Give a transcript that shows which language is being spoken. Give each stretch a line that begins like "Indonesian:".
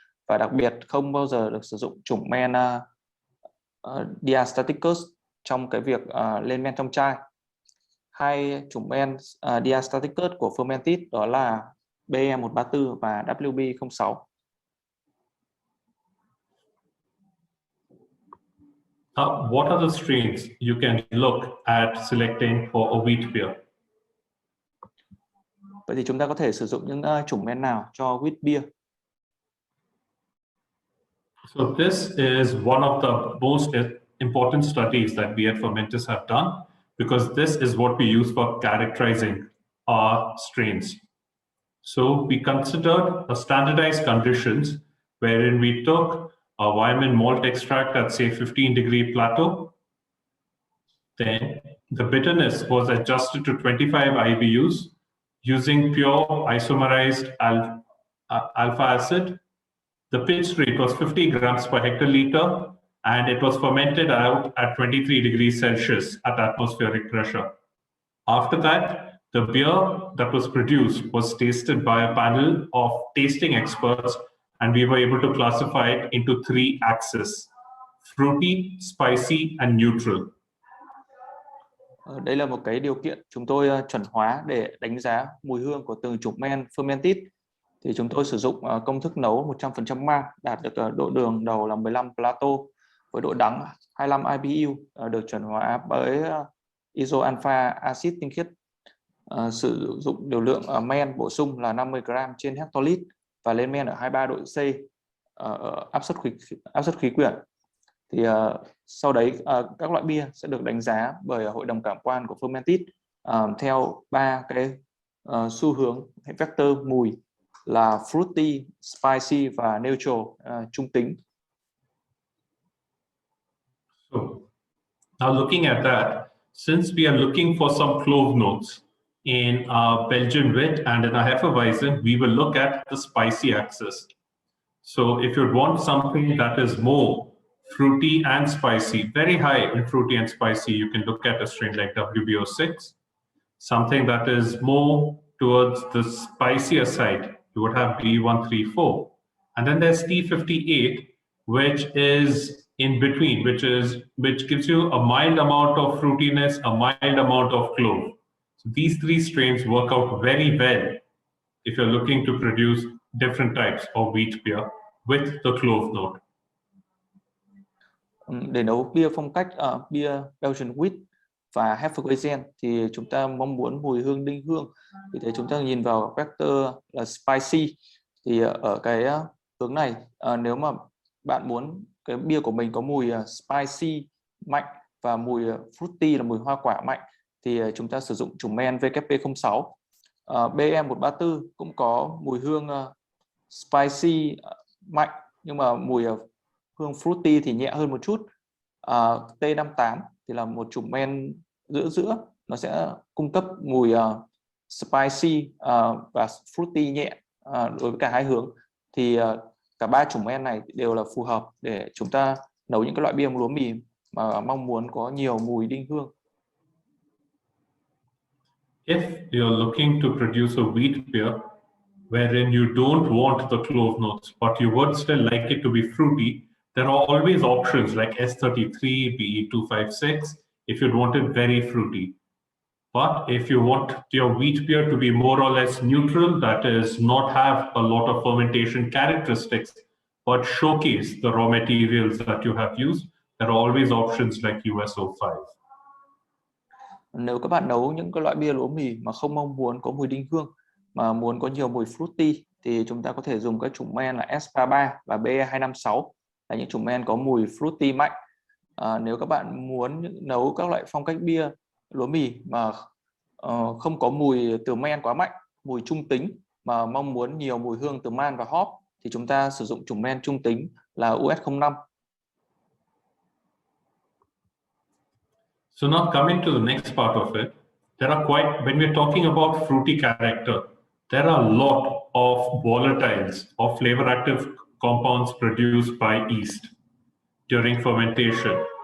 Vietnamese: Và đặc biệt không bao giờ được sử dụng chủng men diastaticus trong cái việc lên men trong chai. Hai chủng men diastaticus của Fermentis đó là BE134 và WB06.
English: What are the strains you can look at selecting for a wheat beer?
Vietnamese: Vậy thì chúng ta có thể sử dụng những chủng men nào cho wheat beer?
English: So this is one of the most important studies that we at Fermentis have done, because this is what we use for characterizing our strains. So we considered a standardized conditions wherein we took a Wyman malt extract at say 15-degree plateau. Then the bitterness was adjusted to 25 IBUs using pure isomerized alpha acid. The pitch rate was 50 grams per hectoliter, and it was fermented out at 23 degrees Celsius at atmospheric pressure. After that, the beer that was produced was tasted by a panel of tasting experts, and we were able to classify it into 3 axes: fruity, spicy, and neutral.
Vietnamese: Đây là một cái điều kiện chúng tôi chuẩn hóa để đánh giá mùi hương của từng chủng men Fermentis. Thì chúng tôi sử dụng công thức nấu 100% mang, đạt được độ đường đầu là 15 plato, với độ đắng 25 IBU, được chuẩn hóa bởi isoalpha acid tinh khiết. Sử dụng điều lượng men bổ sung là 50 gram trên hectolít và lên men ở 23 độ C ở áp suất khí quyển. Thì sau đấy các loại bia sẽ được đánh giá bởi hội đồng cảm quan của Fermentis theo 3 cái xu hướng hay vector mùi là fruity, spicy và neutral, trung tính.
English: So now looking at that, since we are looking for some clove notes in our Belgian wit and in our Hefeweizen, we will look at the spicy axis. So if you want something that is more fruity and spicy, very high in fruity and spicy, you can look at a strain like WB06. Something that is more towards the spicier side, you would have B134. And then there's T58, which is in between, which gives you a mild amount of fruitiness, a mild amount of clove. So these three strains work out very well if you're looking to produce different types of wheat beer with the clove note.
Vietnamese: Để nấu bia phong cách bia Belgian wheat và Hefeweizen thì chúng ta mong muốn mùi hương đinh hương, vì thế chúng ta nhìn vào vector là spicy. Thì ở cái hướng này, nếu mà bạn muốn cái bia của mình có mùi spicy mạnh và mùi fruity là mùi hoa quả mạnh thì chúng ta sử dụng chủng men WP06. BM134 cũng có mùi hương spicy mạnh nhưng mà mùi hương fruity thì nhẹ hơn một chút. T58 thì là một chủng men giữa, nó sẽ cung cấp mùi spicy và fruity nhẹ đối với cả hai hướng. Thì cả ba chủng men này đều là phù hợp để chúng ta nấu những cái loại bia lúa mì mà mong muốn có nhiều mùi đinh hương.
English: If you're looking to produce a wheat beer wherein you don't want the clove notes, but you would still like it to be fruity, there are always options like S33, BE256, if you'd want it very fruity. But if you want your wheat beer to be more or less neutral, that is not have a lot of fermentation characteristics, but showcase the raw materials that you have used, there are always options like USO5.
Vietnamese: Nếu các bạn nấu những cái loại bia lúa mì mà không mong muốn có mùi đinh hương mà muốn có nhiều mùi fruity thì chúng ta có thể dùng các chủng men là S33 và BE256 là những chủng men có mùi fruity mạnh. Nếu các bạn muốn nấu các loại phong cách bia lúa mì mà không có mùi từ men quá mạnh, mùi trung tính mà mong muốn nhiều mùi hương từ man và hop thì chúng ta sử dụng chủng men trung tính là US05.
English: So now coming to the next part of it, there are when we're talking about fruity character, there are a lot of volatiles or flavor active compounds produced by yeast during fermentation.